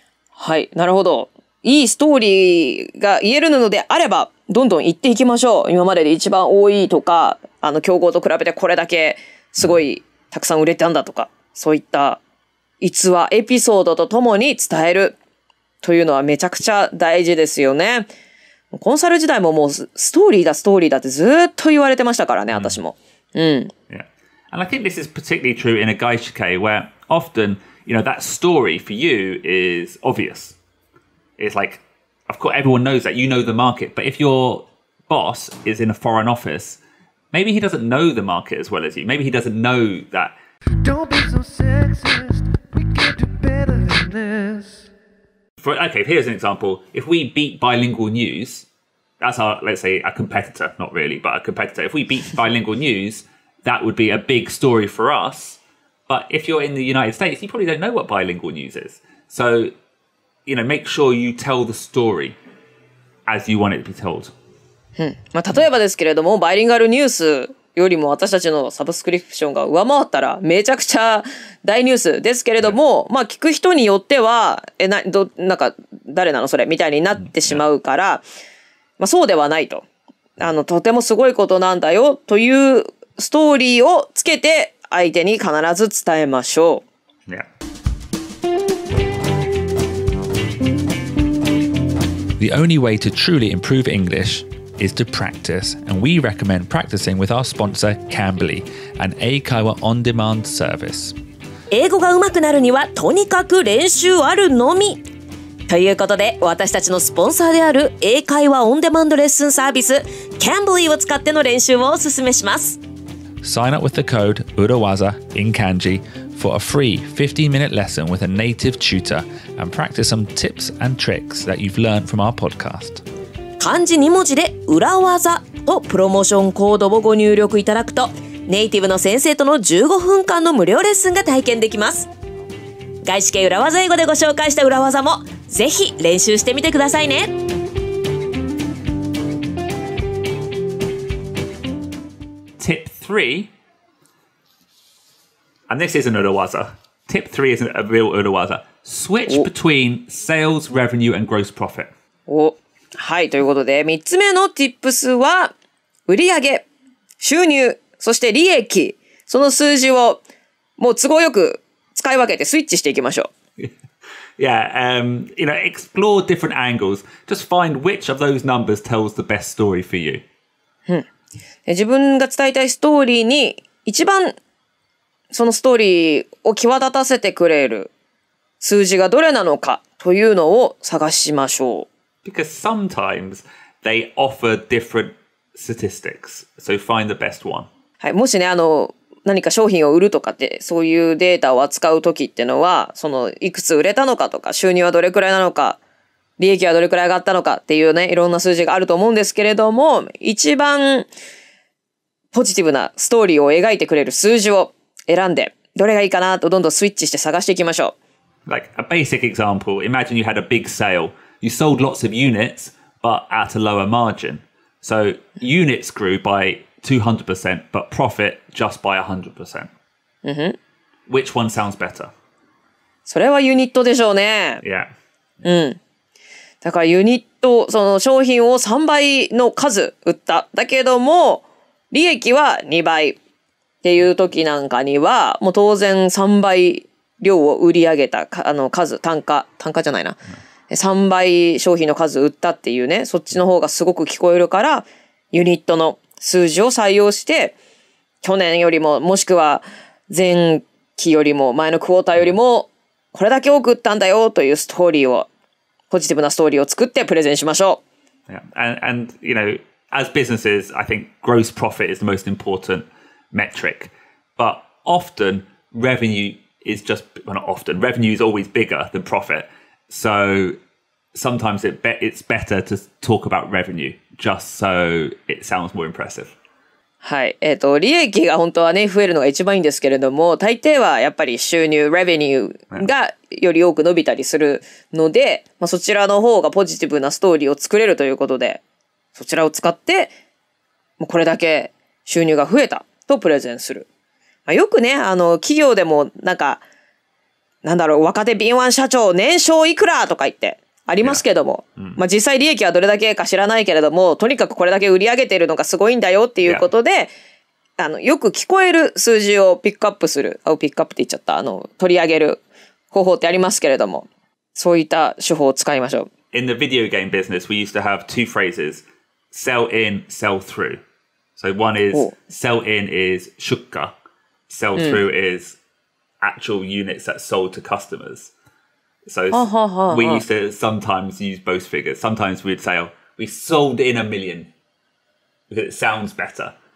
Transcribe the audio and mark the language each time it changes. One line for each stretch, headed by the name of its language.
Japanese: はい、なるほど。いいストーリーが言えるのであれば、どんどん言っていきましょう。今までで一番多いとか、競合と比べてこれだけすごいたくさん売れたんだとか、そういった逸話、エピソードとともに伝えるというのはめちゃくちゃ大事ですよね。コンサル時代ももうストーリーだってずっと言われてましたからね、私も。
English: Yeah. And I think this is particularly true in a gaishike where often, that story for you is obvious. It's like, of course, everyone knows that. You know the market. But if your boss is in a foreign office, maybe he doesn't know the market as well as you. Maybe he doesn't know that. Don't be so sexist. We can do better than this. Okay, here's an example. If we beat bilingual news, that's our, let's say, a competitor. Not really, but a competitor. If we beat bilingual news, that would be a big story for us. But if you're in the United States, you probably don't know what bilingual news is. So, make sure you tell the story as you want it to be told.
Japanese: 例えばですけれども、バイリンガルニュースよりも私たちのサブスクリプションが上回ったらめちゃくちゃ大ニュースですけれども、聞く人によっては、なんか誰なのそれみたいになってしまうから、そうではないと。とてもすごいことなんだよというストーリーをつけて相手に必ず伝えましょう。
English: Yeah. The only way to truly improve English is to practice, and we recommend practicing with our sponsor Cambly, an Eikaiwa on-demand service.
Japanese: 英語が上手くなるにはとにかく練習あるのみ。ということで、私たちのスポンサーである英会話オンデマンドレッスンサービス Cambly を使っての練習をお勧めします。
English: Sign up with the code URAWAZA in kanji for a free 15-minute lesson with a native tutor and practice some tips and tricks that you've learned from our podcast.
Japanese: 漢字2文字で裏技とプロモーションコードをご入力いただくと、ネイティブの先生との15分間の無料レッスンが体験できます。外資系裏技英語でご紹介した裏技もぜひ練習してみてくださいね。
English: Tip 3, and this isn't urawaza. Tip 3 isn't a real urawaza. Switch between sales, revenue, and gross profit.
Japanese: はい、ということで3つ目の Tips は売上、収入、そして利益、その数字をもう都合よく使い分けてスイッチしていきましょう。
English: Yeah, explore different angles. Just find which of those numbers tells the best story for you.
Japanese: 自分が伝えたいストーリーに一番そのストーリーを際立たせてくれる数字がどれなのかというのを探しましょう。
English: Because sometimes they offer different statistics. So find the best one.
Japanese: はい、もしね、何か商品を売るとかってそういうデータを扱うときってのは、そのいくつ売れたのかとか、収入はどれくらいなのか、利益はどれくらい上がったのかっていうね、いろんな数字があると思うんですけれども、一番ポジティブなストーリーを描いてくれる数字を選んで、どれがいいかなとどんどんスイッチして探していきましょう。
English: Like a basic example, imagine you had a big sale. You sold lots of units, but at a lower margin. So units grew by 200%, but profit just by 100%. Which one sounds better?
Japanese: それはユニットでしょうね。
English: Yeah.
Japanese: だからユニット、その商品を3倍の数売った。だけども、利益は2倍っていう時なんかには、もう当然3倍量を売り上げた数、単価じゃないな。 3倍商品の数売ったっていうね、そっちの方がすごく聞こえるから、ユニットの数字を採用して、去年よりも、もしくは前期よりも、前のクォーターよりも、これだけ多く売ったんだよというストーリーを、ポジティブなストーリーを作ってプレゼンしましょう。
English: Yeah. And as businesses, I think gross profit is the most important metric. But often, revenue is revenue is always bigger than profit. So sometimes it's better to talk about revenue just so it sounds more impressive.
Japanese: はい。利益が本当はね、増えるのが一番いいんですけれども、大抵はやっぱり収入、revenue がより多く伸びたりするので、そちらの方がポジティブなストーリーを作れるということで、そちらを使って、もうこれだけ収入が増えたとプレゼンする。よくね、企業でも若手敏腕社長年商いくらとか言って、ありますけども、まあ実際利益はどれだけか知らないけれども、とにかくこれだけ売り上げてるのがすごいんだよっていうことで、よく聞こえる数字をピックアップする、ピックアップって言っちゃった、取り上げる方法ってありますけれども、そういった手法を使いましょう。
English: In the video game business, we used to have two phrases, sell in, sell through. So one is sell in is shukka, sell through is actual units that's sold to customers. So we used to sometimes use both figures. Sometimes we'd say, oh, we sold in 1 million because it sounds better.